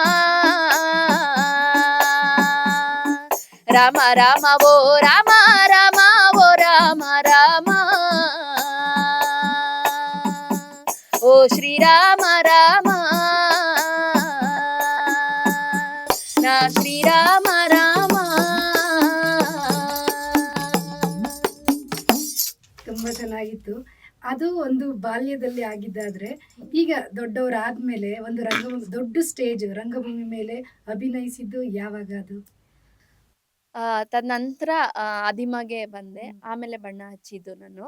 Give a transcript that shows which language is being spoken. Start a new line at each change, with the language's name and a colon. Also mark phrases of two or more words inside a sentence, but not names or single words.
Telugu: రామ రామ ఓ రామ రామ ఓ రామ రామ, ఓ శ్రీరామ రామ, నా శ్రీరామ రామ.
Kannada: ತುಂಬಾ ಚೆನ್ನಾಗಿತ್ತು. ಅದು ಒಂದು ಬಾಲ್ಯದಲ್ಲಿ ಆಗಿದ್ದಾದ್ರೆ, ಈಗ ದೊಡ್ಡವರಾದ್ಮೇಲೆ ಒಂದು ರಂಗಭೂಮಿ, ದೊಡ್ಡ ಸ್ಟೇಜ್ ರಂಗಭೂಮಿ ಮೇಲೆ ಅಭಿನಯಿಸಿದ್ದು ಯಾವಾಗ ಅದು? ತದನಂತರ ಅದಿಮಗೆ ಬಂದೆ, ಆಮೇಲೆ ಬಣ್ಣ ಹಚ್ಚಿದ್ದು ನಾನು.